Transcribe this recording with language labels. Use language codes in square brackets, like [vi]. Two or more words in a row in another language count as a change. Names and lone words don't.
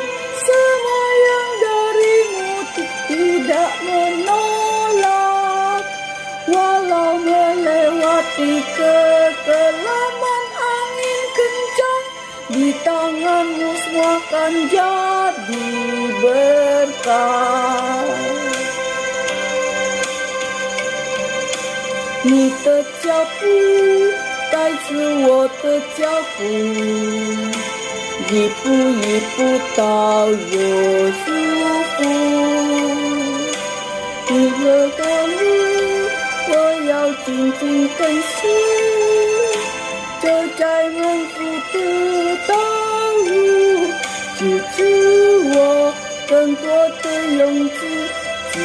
[id] Semua yang dari-Mu tidak menolak, walau melewati kekelaman angin kencang, di tangan-Mu semua akan jadi berkat. [zh] 你的脚步带着我的脚步，一步一步到有祝福。你的道路我要紧紧跟随，走在蒙福的道路，给予我更多的勇气，给